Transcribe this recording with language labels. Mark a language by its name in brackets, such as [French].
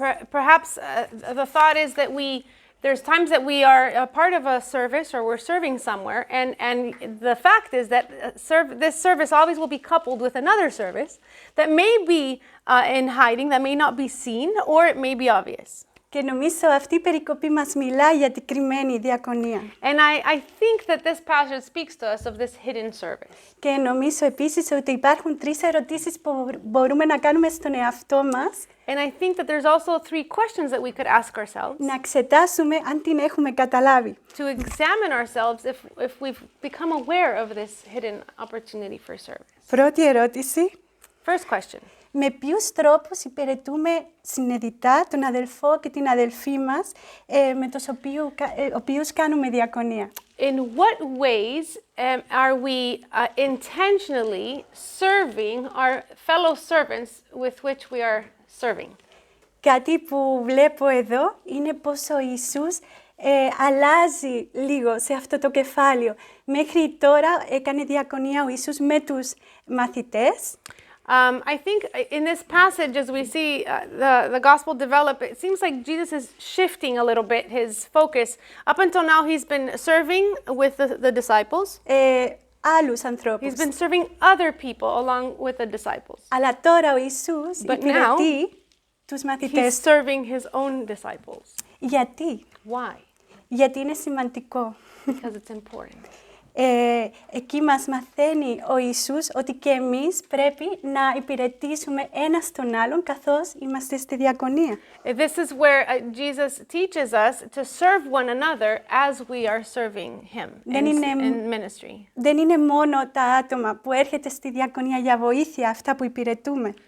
[English] Perhaps the thought is that there's times that we are a part of a service or we're serving somewhere, and the fact is that this service always will be coupled with another service that may be in hiding, that may not be seen, or it may be obvious. [Greek] Και νομίζω αυτή η περικοπή μας μιλάει για την κρυμμένη διακονία. [English] And I think that this passage speaks to us of this hidden service. [Greek] Και νομίζω επίσης ότι υπάρχουν 3 ερωτήσεις που μπορούμε να κάνουμε στον εαυτό μας. [English] And I think that there's also 3 questions that we could ask ourselves. [Greek] Να εξετάσουμε αν την έχουμε καταλάβει. [English] To examine ourselves if we've become aware of this hidden opportunity for service. [Greek] Πρώτη ερώτηση. [English] First question. [Greek] Με ποιους τρόπους υπηρετούμε συνειδητά τον αδελφό και την αδελφή μας με τους οποίους κάνουμε διακονία. [English] In what ways are we intentionally serving our fellow servants with which we are serving? [Greek] Κάτι που βλέπω εδώ είναι πως ο Ιησούς αλλάζει λίγο σε αυτό το κεφάλαιο. Μέχρι τώρα έκανε διακονία ο Ιησούς με τους μαθητές. [English] I think in this passage, as we see the gospel develop, it seems like Jesus is shifting a little bit his focus. Up until now, he's been serving with the disciples. [Greek] Άλλους ανθρώπους. [English] He's been serving other people along with the disciples. [Greek] Αλλά τώρα ο Ιησούς υπηρετεί τους μαθητές. [English] He's serving his own disciples. [Greek] Γιατί? [English] Why? [Greek] Γιατί είναι σημαντικό. [English] Because it's important. [Greek] Εκεί μας μαθαίνει ο Ιησούς ότι και εμείς πρέπει να υπηρετήσουμε ένας τον άλλον καθώς είμαστε στη διακονία. [English] This is where Jesus teaches us to serve one another as we are serving him in ministry. [Greek] Δεν είναι μόνο τα άτομα που έρχεται στη διακονία για βοήθεια, αυτά που υπηρετούμε.